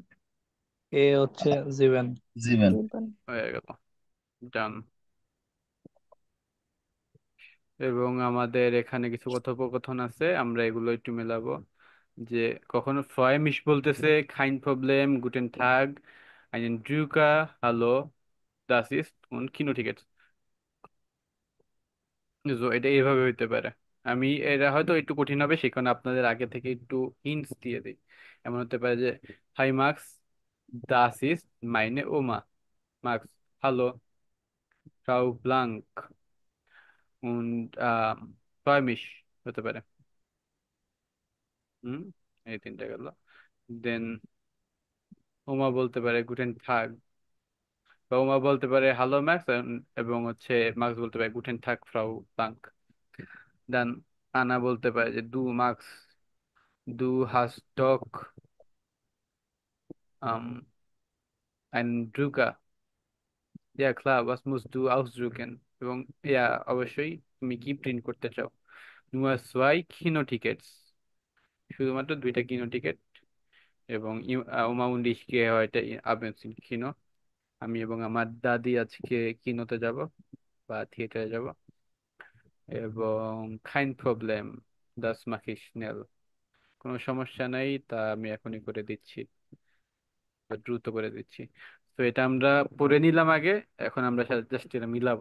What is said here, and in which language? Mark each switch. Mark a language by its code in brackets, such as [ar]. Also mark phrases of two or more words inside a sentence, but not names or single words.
[bn] এ হচ্ছে জিভেন। জীবন। জীবন। হয়ে গেল, ডান। এবং আমাদের এখানে কিছু কথোপকথন আছে, আমরা এগুলো একটু মেলাবো। যে কখনো ফ্রয়মিশ বলতেছে [de] kein Problem guten Tag einen Drucker, hallo, das ist und Kinotickets. [bn] তো এটা এইভাবে হইতে পারে। আমি এটা হয়তো একটু কঠিন হবে, সেই কারণে আপনাদের আগে থেকে একটু হিন্টস দিয়ে দিই। এমন হতে পারে যে হাই মার্কস, [de] das ist meine Oma, Marks, hallo, Frau Blank und freue mich [bn] হতে পারে। হুম, এই তিনটা গেল। দেন ওমা বলতে পারে [de] Guten Tag, [bn] বা ওমা বলতে পারে হ্যালো ম্যাক্স, এবং হচ্ছে মার্কস বলতে পারে [de] Guten Tag Frau Blank. [bn] দেন আনা বলতে পারে যে [de] du Marks, du hast doch ein Drucker, ja klar, was musst du ausdrucken? [bn] এবং ইয়া অবশ্যই তুমি কি প্রিন্ট করতে চাও? [de] nur zwei Kinotickets, [bn] শুধুমাত্র দুইটা কিনো টিকিট। [de] এবং ওমা und ich gehe heute abends ins Kino, [bn] আমি এবং আমার দাদি আজকে কিনোতে যাব বা থিয়েটারে যাব। [de] এবং kein Problem, das mache ich schnell, [bn] কোনো সমস্যা নাই, তা আমি এখনই করে দিচ্ছি বা দ্রুত করে দিচ্ছি। তো এটা আমরা পড়ে নিলাম আগে, এখন আমরা জাস্ট এটা মিলাবো।